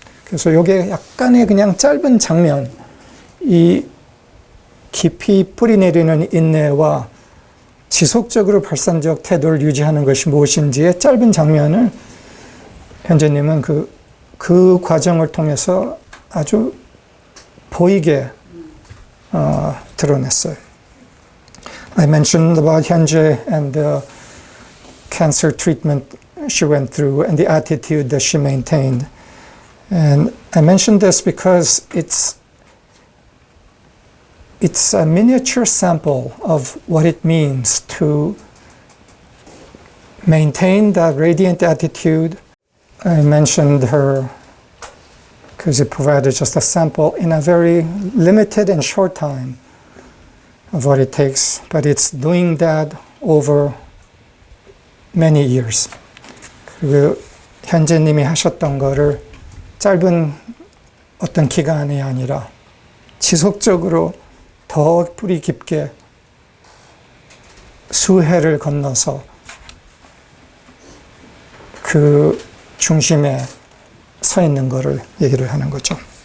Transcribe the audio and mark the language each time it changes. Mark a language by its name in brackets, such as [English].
[Korean] 그래서 이게 약간의 그냥 짧은 장면, 이 깊이 뿌리내리는 인내와 지속적으로 발산적 태도를 유지하는 것이 무엇인지의 짧은 장면을 현재님은 그 과정을 통해서 아주 보이게 드러냈어요. [English] I mentioned about 현재 and the cancer treatment she went through and the attitude that she maintained. And I mentioned this because it's a miniature sample of what it means to maintain that radiant attitude. I mentioned her because it provided just a sample in a very limited and short time of what it takes, but it's doing that over many years. [Korean] 그리고 현재님이 하셨던 거를 짧은 어떤 기간이 아니라 지속적으로 더 뿌리 깊게 수해를 건너서 그 중심에 서 있는 거를 얘기를 하는 거죠.